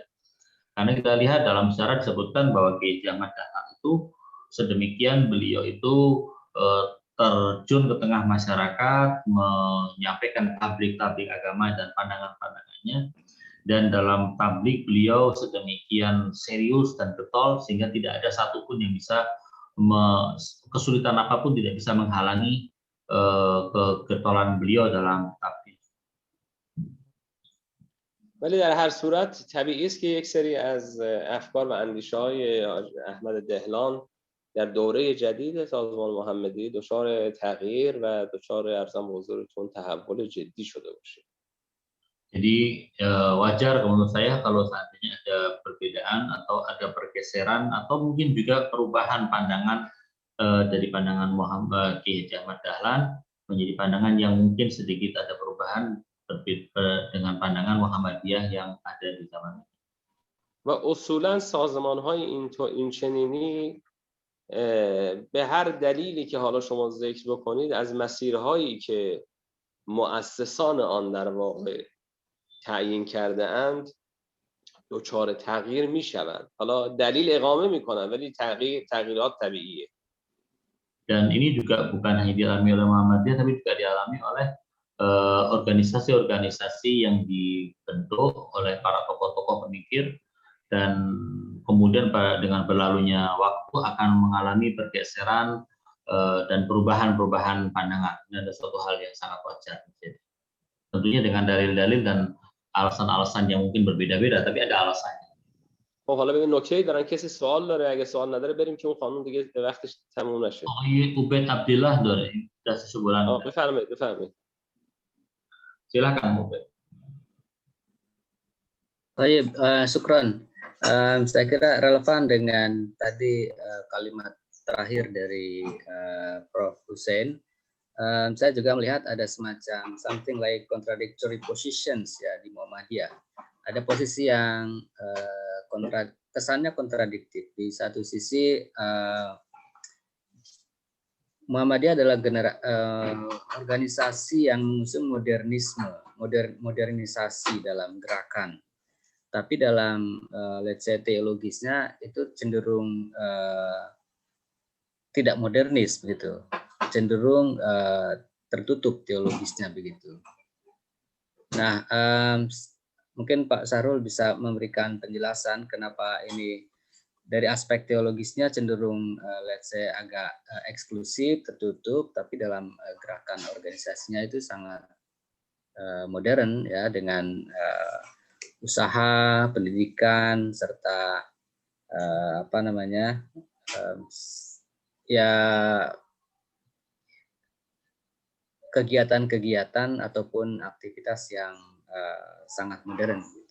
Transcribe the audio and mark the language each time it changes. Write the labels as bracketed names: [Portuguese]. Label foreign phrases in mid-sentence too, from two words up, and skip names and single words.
[Indonesian] Karena kita lihat dalam sejarah disebutkan bahwa Kiai Ahmad Dahlan itu sedemikian beliau itu terjun ke tengah masyarakat, menyampaikan tablik-tablik agama dan pandangan-pandangannya, dan dalam tablik beliau sedemikian serius dan getol sehingga tidak ada satupun yang bisa kesulitan apapun tidak bisa menghalangi kegetolan beliau dalam tablik. [Persian] ولی در هر صورت طبیعی است که یک سری از افکار و اندیشه‌های احمد دهلان در دوره جدید سازمان محمدی دچار تغییر و دچار ارزم به حضورتون تحول جدی شده باشه. [Indonesian] Jadi wajar menurut saya kalau seandainya ada perbedaan atau ada pergeseran atau mungkin juga perubahan pandangan dari pandangan Muhammad Kiai Haji Ahmad Dahlan menjadi pandangan yang mungkin sedikit ada perubahan dengan pandangan Muhammadiyah yang ada di zaman ini. [Persian] و اصولا سازمان‌های این چنینی به هر دلیلی که حالا شما ذکر بکنید از مسیرهایی که مؤسسان آن در واقع تعیین کرده اند دچار تغییر میشوند. حالا دلیل اقامه میکنن ولی تغییرات طبیعیه. [Indonesian] Dan ini juga bukan hanya dialami oleh Muhammadiyah, tapi juga dialami oleh organisasi-organisasi yang dibentuk oleh para tokoh-tokoh pemikir, dan kemudian dengan berlalunya waktu akan mengalami pergeseran dan perubahan-perubahan pandangan. Ini adalah suatu hal yang sangat wajar. Tentunya dengan dalil-dalil dan alasan-alasan yang mungkin berbeda-beda, tapi ada alasannya. [Persian] خب حالا ببین نکته‌ای دارن، کسی سوال داره؟ اگه سوال نداره بریم که اون قانون دیگه وقتش تموم نشه. آقای عبید عبدالله داره دستشو بلند. بفرمایید. [Indonesian] Silakan Ubed. Baik, syukron. Saya kira relevan dengan tadi kalimat terakhir dari Prof. Hussein. Saya juga melihat ada semacam [English] something like contradictory positions [Indonesian] ya di Muhammadiyah. Ada posisi yang kesannya kontradiktif. Di satu sisi Muhammadiyah adalah organisasi yang mengusung modernisasi dalam gerakan. Tapi dalam [English] let's say [Indonesian] teologisnya itu cenderung tidak modernis begitu. Cenderung tertutup teologisnya begitu. Nah, mungkin Pak Sahrul bisa memberikan penjelasan kenapa ini dari aspek teologisnya cenderung [English] let's say [Indonesian] agak eksklusif, tertutup, tapi dalam gerakan organisasinya itu sangat modern ya, dengan usaha, pendidikan, serta ya kegiatan-kegiatan ataupun aktivitas yang sangat modern.